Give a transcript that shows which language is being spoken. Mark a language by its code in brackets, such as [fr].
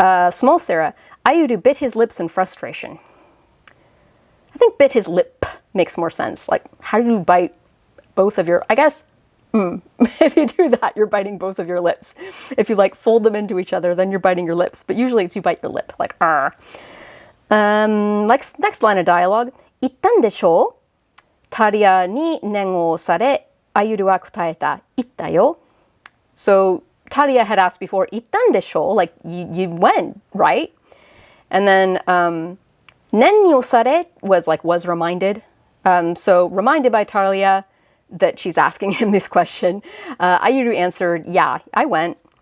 [en] Small Sarah, Ayuru bit his lips in frustration. I think bit his lip makes more sense. Like, how do you bite both of your, I guess, if you do that, you're biting both of your lips. If you like fold them into each other, then you're biting your lips. But usually it's you bite your lip, like next line of dialogue. [ja] 言ったんでしょう? タリアに念をされ、アユルは答えた。言ったよ. [en] So Talia had asked before, [ja] 言ったんでしょ? [en] Like you went, right? And then [ja] 念にをされ [en] was reminded. So reminded by Talia that she's asking him this question. Ayuru answered, yeah, I went.